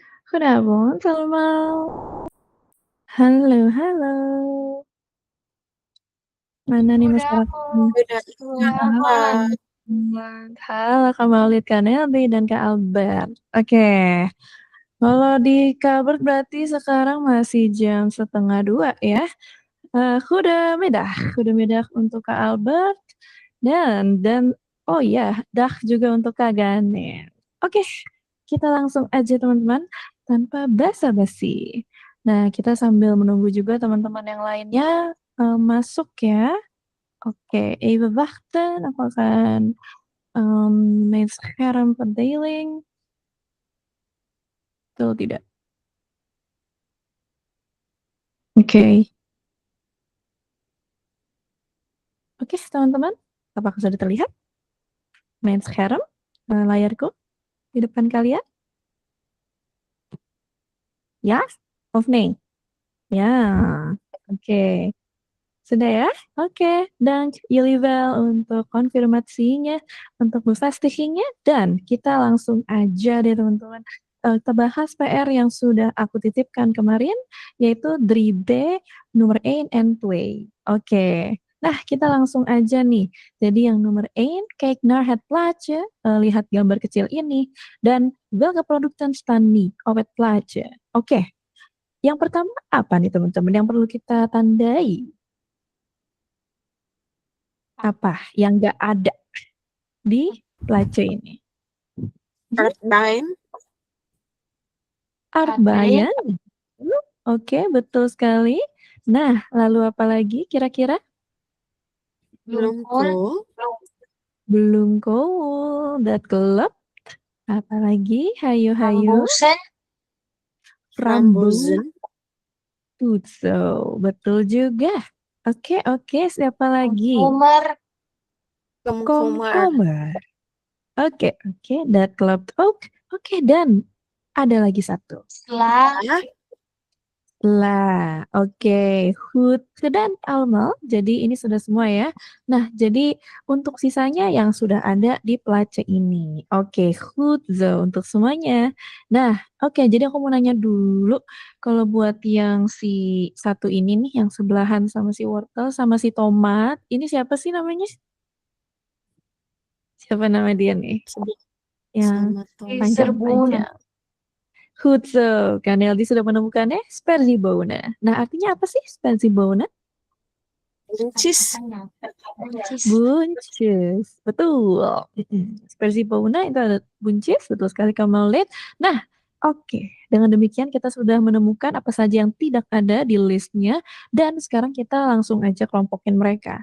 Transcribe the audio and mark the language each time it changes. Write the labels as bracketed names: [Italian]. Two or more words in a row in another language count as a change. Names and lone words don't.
[Dutch] Goedenavond allemaal. [Indonesian] Halo halo. Mana nih masyarakatnya? [Dutch] Goedenavond. [Indonesian] Halo Kak Maulid, Kak Nelby, dan Kak Albert. Oke. Kalau di Kak Albert berarti sekarang masih jam 1:30 ya. Goedemiddag untuk Kak Albert dan oh ya, dag juga untuk Kak Ganet. Oke, kita langsung aja teman-teman tanpa basa-basi. Nah, kita sambil menunggu juga teman-teman yang lainnya masuk ya. Oke, [Dutch] even wachten. [Indonesian] Aku akan [Dutch] mijn scherm verdeling. [Indonesian] Betul tidak? Oke. Oke, teman-teman. Apakah sudah terlihat? [Dutch] Mijn scherm, [Indonesian] layarku di depan kalian? Ya? [Dutch] Of nee? [Indonesian] Ya. Oke. Sudah ya? Oke. [Dutch] Dank jullie wel [Indonesian] untuk konfirmasinya, untuk bevestigingnya, dan kita langsung aja deh teman-teman. Kita bahas PR yang sudah aku titipkan kemarin, yaitu 3B nomor 1 en 2. Oke. Nah, kita langsung aja nih. Jadi yang nomor 1, [Dutch] kijk naar het plaatje, [Indonesian] lihat gambar kecil ini, dan [Dutch] welke producten staan niet op het plaatje. [Indonesian] Oke. Yang pertama apa nih teman-teman yang perlu kita tandai? Apa yang nggak ada di plaatje ini? [Dutch] Aardbeien. Aardbeien. [Indonesian] Oke, betul sekali. Nah, lalu apa lagi kira-kira? [Dutch] Bloemkool. Bloemkool, [Indonesian] dat klopt. Apalagi? Hayo. [Dutch] Frambozen. Goed zo, [Indonesian] betul juga. Oke, siapa lagi? [Dutch] Komkommer. [Indonesian] Oke, [Dutch] dat klopt ook. [Indonesian] Oke, dan ada lagi satu. Lah, oke. [Dutch] Goed gedaan allemaal. [Indonesian] Jadi ini sudah semua ya. Nah, jadi untuk sisanya yang sudah ada di plaatje ini. Oke, [Dutch] goed zo [Indonesian] untuk semuanya. Nah, oke, jadi aku mau nanya dulu, kalau buat yang si satu ini nih, yang sebelahan sama si wortel sama si tomat, ini siapa sih namanya? Siapa nama dia nih? Yang panjang-panjang. [Dutch] Goed zo, [Indonesian] Kak Neldy sudah menemukannya, sperziebonen. Nah, artinya apa sih sperziebonen? Buncis. Buncis, betul. Sperziebonen itu ada buncis, betul sekali kamu lihat. Nah, oke. Dengan demikian kita sudah menemukan apa saja yang tidak ada di listnya, dan sekarang kita langsung aja kelompokin mereka.